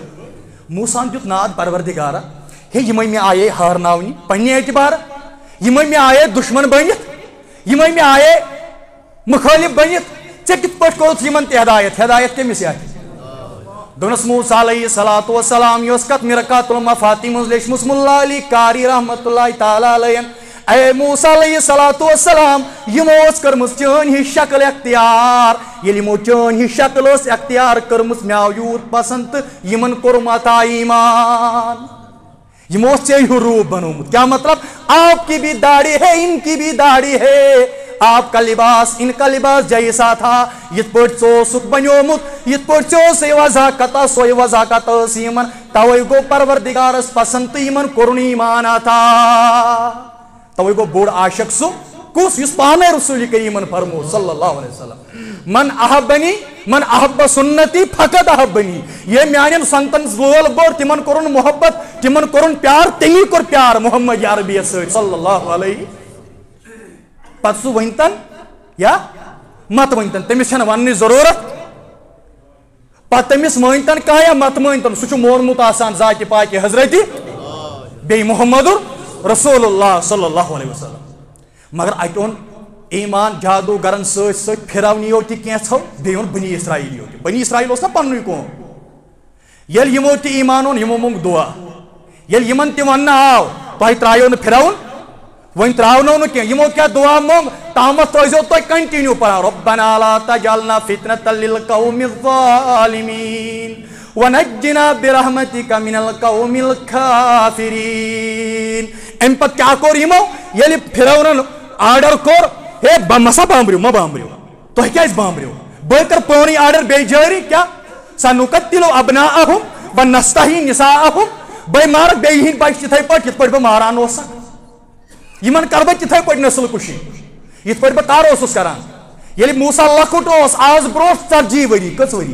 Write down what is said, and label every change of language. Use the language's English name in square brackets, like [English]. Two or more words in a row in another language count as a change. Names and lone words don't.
[Kashmiri] موسان دیُت ناد پروردگارا ہے یمے مےٚ آیے ہارناونہِ پننہِ اعتبار یمے مےٚ آیے دشمن بٔنِتھ یمے مےٚ آیے مخٲلف بٔنِتھ ژےٚ کِتھ پٲٹھۍ کوٚرُتھ یمن تہِ ہدایت کٔمِس اَتھِ دوٚپنس موسیٰ [Arabic] علیہ الصلوٰۃ والسلام [Kashmiri] یہِ اوس کتھ مرقات المفاتیح منٛز لیچھمٕژ مُلا علی قاری [Arabic] رحمتہ اللہ تعالیٰ علیہ [Kashmiri] اے موسیٰ [Arabic] علیہ الصلوٰۃ والسلام [Kashmiri] یمو ٲس کٔرمٕژ چٲنۍ ہِش شکل اختیار ییٚلہِ یمو چٲنۍ ہِش شکل ٲس اختیار کٔرمٕژ مےٚ آو یوٗت پسنٛد تہٕ یمن کوٚرُم عطا ایمان یمو اوس ژےٚ ہیوٗ روٗپ بنومُت کیٛاہ مطلب [Urdu] آپ کی بھی داڑھی ہے ان کی بھی داڑھی ہے آپ کا لباس ان کا لباس جیسا تھا [Kashmiri] یت پٲٹھۍ ژٕ اوسُکھ بنیومُت یت پٲٹھۍ ژےٚ اوسُے وضاقت سۄے وضاقت ٲس یمن توے گوٚو پروردگارس پسنٛد تہٕ یمن کوٚرُن ایمان عطا توے گوٚو بوٚڑ عاشق سُہ کُس یُس پانے رسول کریٖمن فرمو [Arabic] صلی اللہ علیہ وسلم من احب سنتی فقط احبنی [Kashmiri] یہ میانین سنتن لول بور تمن کورن محبت تمن کورن پیار تمی کور پیار محمد عربی سۭتۍ [Arabic] صلی اللہ علیہ [Kashmiri] پتہٕ سُہ ؤنتن یا مت ؤنتن تٔمِس چھنہٕ وننٕچ ضروٗرت پتہٕ تٔمِس مٲنتن کانٛہہ یا مت مٲنتن سُہ چھُ مونمُت آسان ذاتہِ پاکہِ حضرتِ بیٚیہِ محمد رسول اللہ [Arabic] صلی اللہ علیہ وسلم [Kashmiri] مگر اتہِ اوٚن ایمان جادوگرن سۭتۍ سۭتۍ پھراونیو تہِ کینٛژھو بیٚیہِ اوٚن بنی اسرائیلیو تہِ بنی اسرائیل اوس نا پننُے قوم ییٚلہِ یمو تہِ ایمان اوٚن یمو مونٛگ دعا ییٚلہِ یمن تہِ وننہٕ آو تۄہہِ ترٛایو نہٕ پھراوُن وۄنۍ ترٛاونو نہٕ کینٛہہ یمو کیٛاہ دعا مونٛگ تامتھ تھٲیزیو تُہۍ کنٹِنیوٗ پران [Arabic] ربنا لا تجعلنا فتنة للقوم الظالمین ونجنا برحمتك من القوم [Kashmiri] الكافرین امہِ پتہٕ کیٛاہ کوٚر یمو ییٚلہِ پھراونن آرڈر کوٚر ہے مسا بامبریو ما بامبریو تُہۍ کیٛازِ بامبریو بہٕ کرٕ پانے آرڈر بیٚیہِ جٲری کیٛاہ [Arabic] سنقتل ابناءهم ونستحیی نساءهم [Kashmiri] بہٕ مارکھ بیٚیہِ ہِنٛدۍ بچہِ تِتھٕے پٲٹھۍ یِتھ پٲٹھۍ بہٕ ماران اوسکھ یمن کرٕ بہٕ تِتھٕے پٲٹھۍ نسل کُشی یِتھ پٲٹھۍ بہٕ تارٕ اوسُس کران ییٚلہِ موسیٰ لۄکُٹ اوس آز برونٛٹھ 40 ؤری کٔژ ؤری